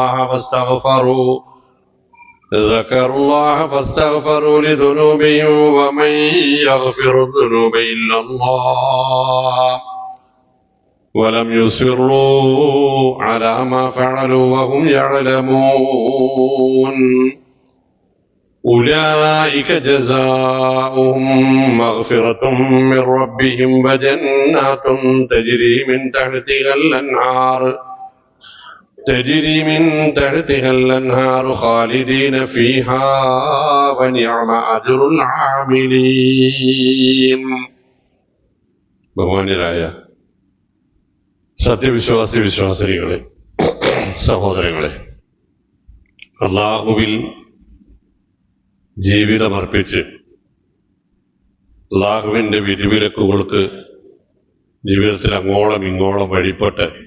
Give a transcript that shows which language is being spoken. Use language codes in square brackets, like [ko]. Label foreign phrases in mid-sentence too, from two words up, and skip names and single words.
[ar] الله فاستغفروا لذنوبهم ومن يغفر الذنوب إلا الله ولم يصروا على ما فعلوا وهم يعلمون أولئك جزاؤهم مغفرة من ربهم وجنات تجري من تحتها الأنهار خالدين فيها ونعم أجر العاملين. [ml] ബഹുമാന്യരായ വിശ്വാസിനികളെ, സഹോദരങ്ങളെ, അല്ലാഹുവിൽ ജീവിതമർപ്പിച്ച് അല്ലാഹുവിന്റെ വിധിവിലക്കുകൾക്ക് ജീവിതത്തിൽ അങ്ങോളം ഇങ്ങോളം വഴിപ്പെട്ട്